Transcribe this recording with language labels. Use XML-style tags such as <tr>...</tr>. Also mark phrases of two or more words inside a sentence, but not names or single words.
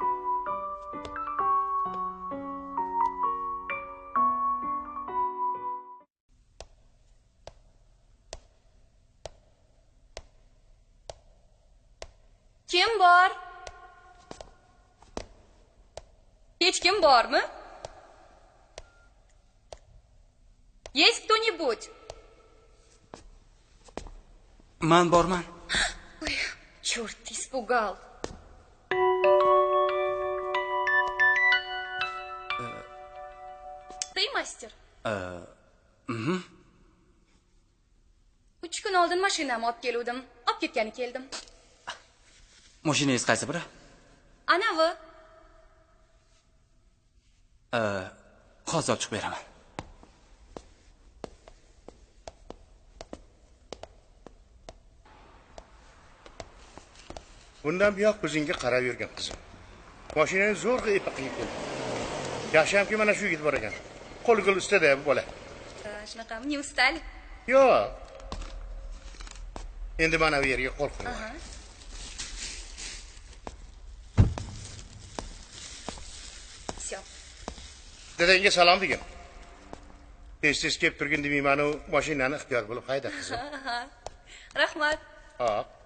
<uz>Kim bor? Hech kim bormi?</uz> <ru>Есть кто-нибудь?</ru> <uz>Men borman.</uz> <ru>Ой, черт, испугал. Ты mastер?</ru> <uz>3 kun oldin mashinamni olib keldim. Olib ketgani keldim. Mashinangiz qaysi biri? Anavi. Hozir chiqib beraman. Bundan buyoq ko'zingga qarab yurgan qizim. Mashinani zo'rg'a epib keldi. Yaxshiyamki mana shu yigit bor ekan. Qo'l-qo'l ustada bu bola. Shunaqami,</uz> <ru>не устали?</ru> <uz>Yo'q. Endi mana bu yerga qo'l qo'ying.</uz> <ru>Всё.</ru> <uz>Dadangga salom degin. Tez-tez kelib turgin demayman-u, mashinani ixtiyor bo'lib hayda qizim. Rahmat. Hop.</uz>